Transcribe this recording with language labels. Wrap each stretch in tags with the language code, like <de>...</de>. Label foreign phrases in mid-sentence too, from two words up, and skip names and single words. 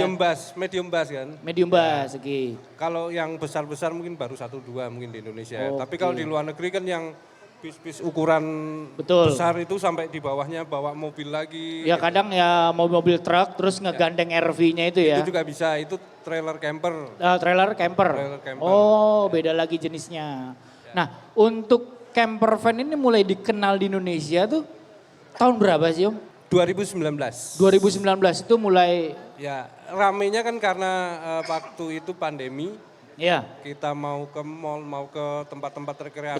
<en>Medium bus kan. Medium bus, oke.</en> <id>Kalau yang besar-besar mungkin baru 1-2 mungkin di Indonesia. Oke. Tapi kalau di luar negeri kan yang bis-bis ukuran Betul. besar itu sampai di bawahnya bawa mobil lagi. Ya kadang ya mobil truk terus ngegandeng RV-nya itu ya. Itu juga bisa, itu</id> <en>trailer camper. Trailer camper. Trailer camper.</en> <id>Oh, beda lagi jenisnya. Nah, untuk</id> <en>camper van</en> <id>ini mulai dikenal di Indonesia tuh tahun berapa sih Om? 2019. 2019 itu mulai Ya, ramenya kan karena waktu itu pandemi. ya, Kita mau ke mall, mau ke tempat-tempat rekreasi</id>